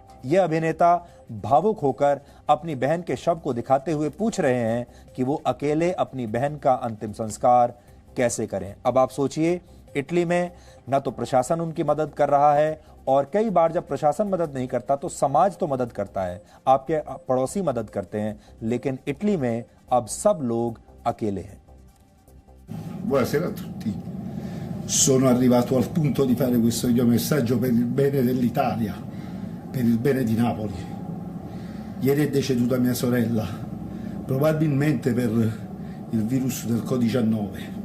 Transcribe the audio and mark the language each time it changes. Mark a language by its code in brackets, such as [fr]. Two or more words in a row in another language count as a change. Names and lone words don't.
[hi] यह अभिनेता भावुक होकर अपनी बहन के शव को दिखाते हुए पूछ रहे हैं कि वो अकेले अपनी बहन का अंतिम संस्कार कैसे करें। अब आप सोचिए, इटली में न तो प्रशासन उनकी मदद कर रहा है और कई बार जब प्रशासन मदद नहीं करता तो समाज तो मदद करता है, आपके पड़ोसी मदद करते हैं, लेकिन इटली में अब सब लोग अकेले हैं। [it] Buonasera a tutti. Sono arrivato al punto di fare questo videomessaggio per il bene dell'Italia, per il bene di Napoli. Ieri è deceduta mia sorella, probabilmente per il virus del Covid-19.